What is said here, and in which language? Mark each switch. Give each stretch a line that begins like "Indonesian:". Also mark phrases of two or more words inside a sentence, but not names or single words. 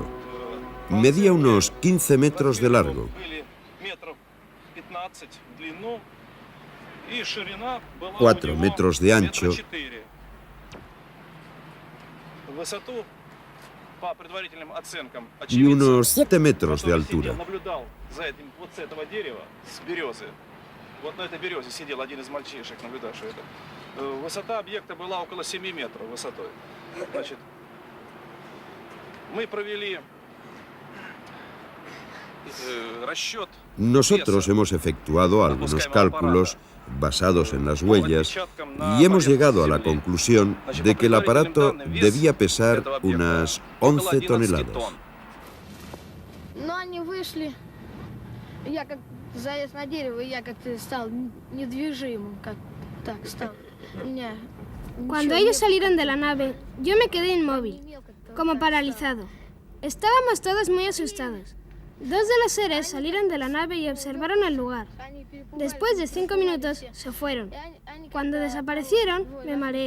Spanish: Medía unos 15 metros de largo. 4 metros de ancho y unos 7 metros de altura.
Russian: Вот на этой березе сидел один из мальчишек, наблюдавший это. Высота объекта была около 7 метров высотой. Значит, мы провели расчет.
Spanish: Nosotros hemos efectuado algunos cálculos basados en las huellas, y hemos llegado a la conclusión de que el aparato debía pesar unas 11 toneladas.
Russian: Но они вышли, я как заяц на дерево, я как-то стал недвижимым, как так стал. Меня
Spanish: Cuando ellos salieron de la nave, yo me quedé inmóvil, como paralizado. Estábamos todos muy asustados. Dos de los seres salieron de la nave y observaron el lugar. Después de 5 minutos, se fueron. Cuando desaparecieron, me mareé.